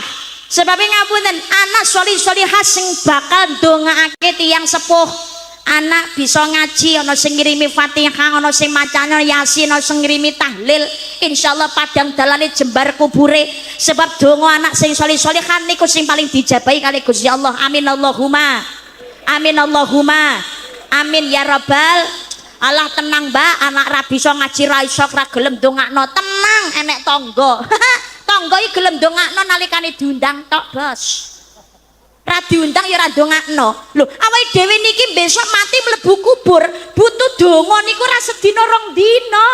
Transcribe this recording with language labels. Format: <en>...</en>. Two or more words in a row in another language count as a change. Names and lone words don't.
<jv>Sebabnya ngapunten anak sholih sholihah sing bakal ndongakake tiyang sepuh. Anak bisa ngaji, ana sing ngirimi Fatihah, ana sing macane Yasin, ana sing ngirimi tahlil. Insyaallah padang dalane jembar kubure. Sebab donga anak sing sholih sholihan niku sing paling dijabahi kali Gusti Allah.</jv> <ar>Amin Allahumma. Amin Allahumma. Amin ya rabbal.</ar> <jv>Allah tenang Mbak, anak ra bisa ngaji ra iso ra gelem ndongakno. Tenang enek tangga. Tangga iki gelem ndongakno nalikane diundang tok, Bos. Ra diundang ya ra ndongakno. Lho, awake dhewe niki besok mati mlebu kubur, butuh donga niku ra sedina rong dina.</jv>